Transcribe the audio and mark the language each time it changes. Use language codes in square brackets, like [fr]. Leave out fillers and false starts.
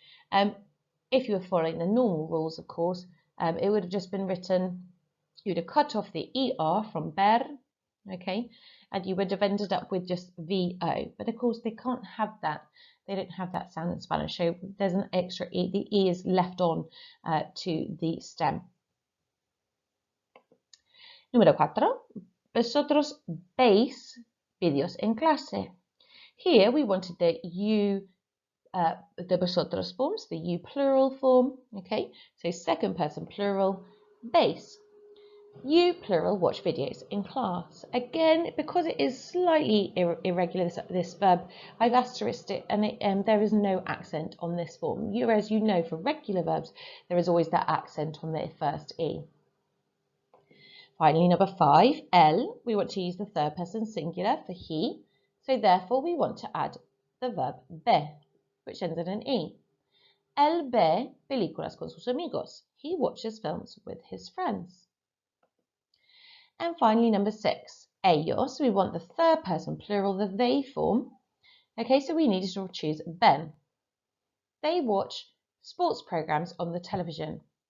[en] If you were following the normal rules, of course, it would have just been written, you'd have cut off the ER from ver, okay, and you would have ended up with just VO. But of course, they can't have that. They don't have that sound in Spanish, so there's an extra E. The E is left on to the stem. [es] Número 4. Vosotros veis vídeos en clase. [en] Here we wanted the you, the vosotros forms, the you plural form, okay? So second person plural, veis. You plural watch videos in class. Again, because it is slightly irregular, this verb, I've asterisked it and there is no accent on this form. Whereas you know for regular verbs, there is always that accent on the first E. Finally, number 5, él, we want to use the third person singular for he, so therefore we want to add the verb ve, which ends in an E. [es] Él ve películas con sus amigos. [en] He watches films with his friends. And finally, number 6, ellos, we want the third person plural, the they form. Okay, so we need to choose ven. They watch sports programs on the television.